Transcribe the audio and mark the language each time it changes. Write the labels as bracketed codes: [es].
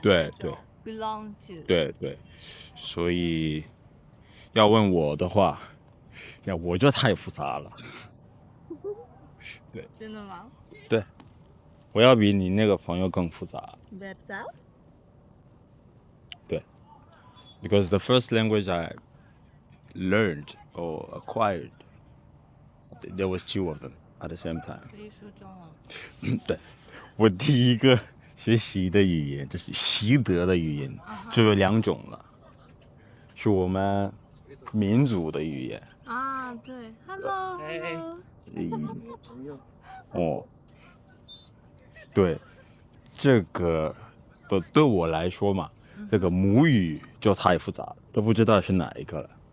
[zh] 对 [en] belong to。 [zh] 对，所以要问我的话，我觉得太复杂了。对。真的吗？对，我要比你那个朋友更复杂。对 [en] ，because the first language I learned or acquired, there was 2 of them at the same time. [zh] 可以说中文。对，我第一个学习的语言就是习得的语言，就有2种了，是我们民族的语言。啊，对 ，Hello。哦，对，这个对我来说嘛，这个母语就太复杂了，都不知道是哪一个了。